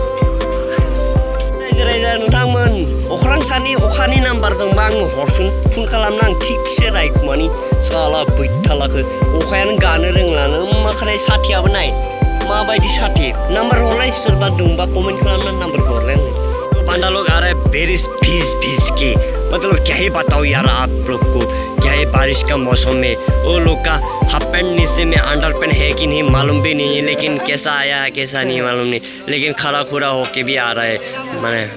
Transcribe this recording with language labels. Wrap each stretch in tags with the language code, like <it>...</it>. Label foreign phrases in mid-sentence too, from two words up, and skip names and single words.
<brx>रायजो नोंथांमोन अख्रां सानि अखानि नाम्बार दंबा आं हरसुन, फन खालामना आं थिगसे रायखुमानि। साला बैथालाखो अखायानो गानो रोंलानो माखानाय साथियाबो नाय माबायदि साथि। नाम्बार हरलाय, सोरबा दंबा कमेन्ट खालामना नाम्बार हरलाय आंनो।</brx> <hi>बंदा लोग आ रहे हैं बारिश भीज के, मतलब क्या ही बताओ यार आप लोग को, क्या है बारिश का मौसम में वो लोग का</hi> <en>half pant</en> <hi>नीचे में</hi> <en>under pant</en> <hi>है कि नहीं मालूम भी नहीं है, लेकिन कैसा आया है कैसा नहीं मालूम नहीं, लेकिन खड़ा खुरा होके भी आ रहा है।</hi>